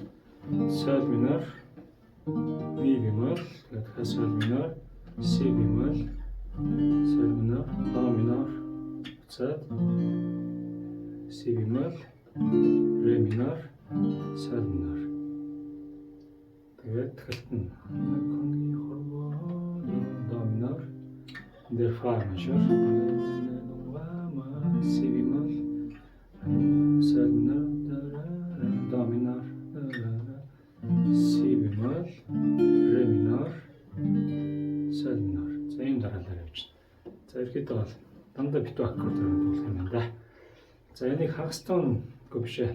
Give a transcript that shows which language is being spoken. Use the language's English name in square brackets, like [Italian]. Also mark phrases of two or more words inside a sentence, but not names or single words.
[Mongolian] Sol minor, Mi bemol, дахиад Sol minor, Si bemol, Sol minor, Fa minor, буцаад Si bemol, Re minor, Sol minor. Тэгээд тахилтан Do minor, дээр Fa major, Si bemol, Sol minor, Do minor, Si bemol, Re minor, Sol minor. За ийм дараалал явуулна. За ерөөдөө бол дандаа битүү аккордоор дуулах юм байна да. За энийг хагас тонгүй биш ээ.